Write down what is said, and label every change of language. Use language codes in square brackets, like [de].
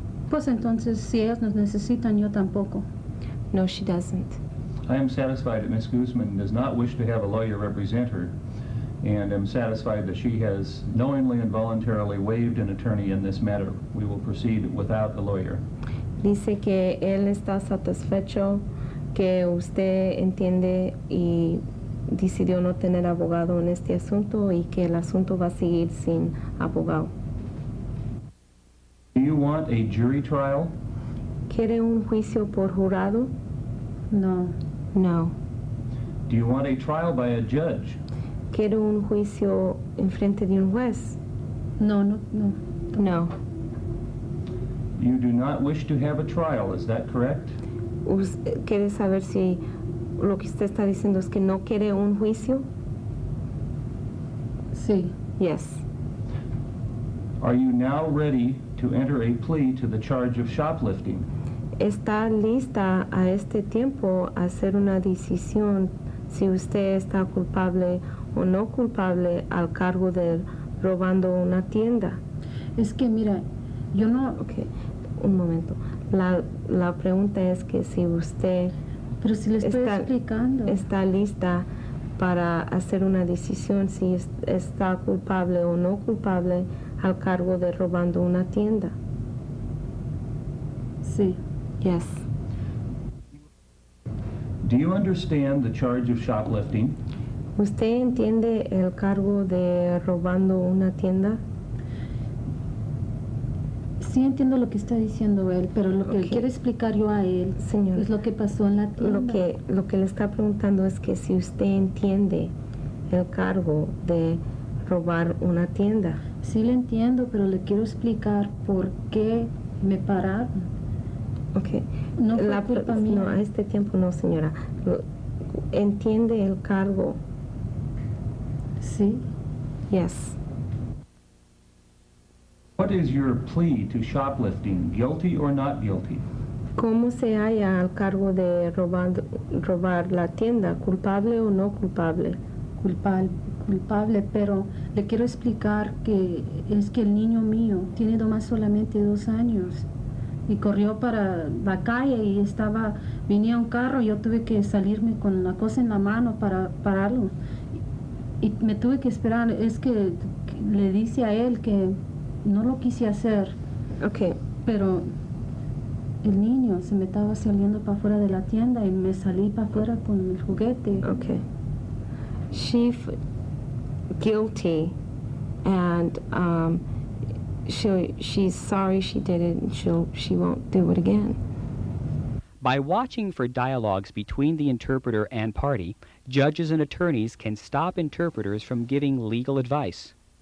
[es] Pues entonces, si ellas nos necesitan, yo tampoco. [en] No, she doesn't. I am satisfied that Ms. Guzman does not wish to have a lawyer represent her, and am satisfied that she has knowingly and voluntarily waived an attorney in this matter. We will proceed without a lawyer. [es] Dice que él está satisfecho, que usted entiende y decidió no tener abogado en este asunto y que el asunto va a seguir sin abogado. [en] Do you want a jury trial? [es] ¿Quiere un juicio por jurado? No. [en] No. Do you want a trial by a judge? [es] ¿Quiere un juicio en frente de un juez? No. [en] No. You do not wish to have a trial, is that correct? [es] ¿Quiere saber si lo que usted está diciendo es que no quiere un juicio? Sí. [en] Yes. Are you now ready to enter a plea to the charge of shoplifting? [es] ¿Está lista a este tiempo a hacer una decisión si usted está culpable o no culpable al cargo de robando una tienda? Es que mira, yo no... Okay, un momento. La pregunta es que si usted Pero si le estoy explicando. está lista para hacer una decisión si está culpable o no culpable al cargo de robando una tienda. Sí. [en] Yes. Do you understand the charge of shoplifting? [es] ¿Usted entiende el cargo de robando una tienda? Sí entiendo lo que está diciendo él, pero lo que Okay. quiero explicar yo a él, Señora, es lo que pasó en la tienda. Lo que le está preguntando es que si usted entiende el cargo de robar una tienda. Sí le entiendo, pero le quiero explicar por qué me pararon. Okay. No fue culpa mía. No, a este tiempo no, señora. ¿Entiende el cargo? Sí. [en] Yes. What is your plea to shoplifting, guilty or not guilty? [es] ¿Cómo se halla al cargo de robar la tienda? ¿Culpable o no culpable? Culpable, pero le quiero explicar que es que el niño mío tiene nomás solamente 2 años y corrió para la calle y venía un carro y yo tuve que salirme con la cosa en la mano para pararlo y me tuve que esperar. Es que le dice a él que no lo quise hacer. Okay. Pero el niño se me estaba saliendo para afuera de la tienda y me salí para afuera con el juguete. Okay. [en] She's guilty, and she's sorry she did it, and she won't do it again. By watching for dialogues between the interpreter and party, judges and attorneys can stop interpreters from giving legal advice.